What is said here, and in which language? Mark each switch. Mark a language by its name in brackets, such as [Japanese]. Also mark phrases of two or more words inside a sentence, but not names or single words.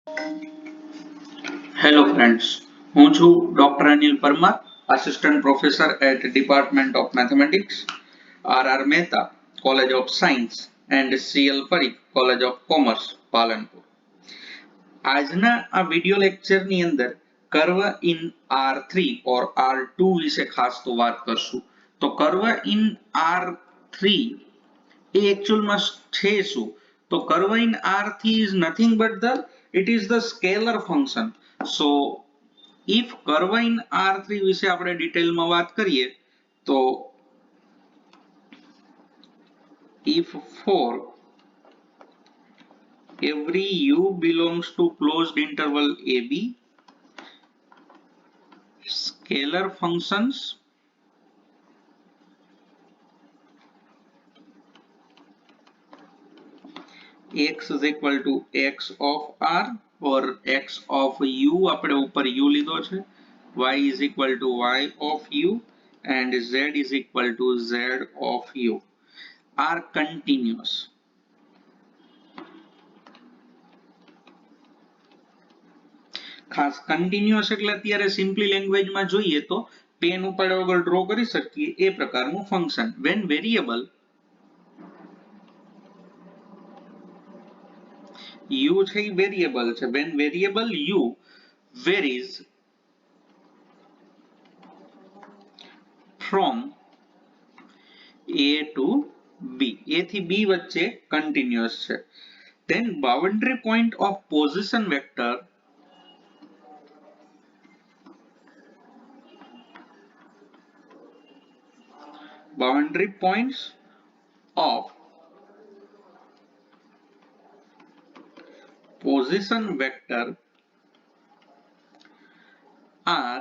[English] Hello friends, [Gujarati] હું છું ડોક્ટર અનિલ પરમાર, [English] assistant professor at department of mathematics, [Gujarati] આર મહેતા કોલેજ ઓફ સાયન્સ એન્ડ સીએલ પરીખ કોલેજ ઓફ કોમર્સ પાલનપુર. આજના આ [English] video lectureની [Gujarati] અંદર [English] curve in R3 or R2 [Gujarati] વિશે ખાસ તો વાત કરશું. તો [English] curve in R3 [Gujarati] એ એકચ્યુઅલમાં છે શું? [English] તો curve in R3 is nothing but it is the scalar function. So if curve in R3 [Gujarati] વિશે આપણે ડિટેલમાં વાત કરીએ તો [English] if for every u belongs to closed interval AB, scalar functions x is equal to x of r or x of u, [Gujarati] આપણે ઉપર u લીધો છે, [English] y is equal to y of u and z is equal to z of u are continuous. [Gujarati] ખાસ કન્ટિન્યુઅસ એટલે અત્યારે [English] simply languageમાં [Gujarati] જોઈએ તો પેન ઉપાડ્યા વગર ડ્રો કરી શકીએ એ પ્રકારનું ફંક્શન. [English] when variable u [Gujarati] છે એ વેરિયેબલ છે, [English] when variable u varies from a to b, [Gujarati] a થી b વચ્ચે કન્ટિન્યુઅસ છે, [English] then boundary point of position vector boundary points of position vector r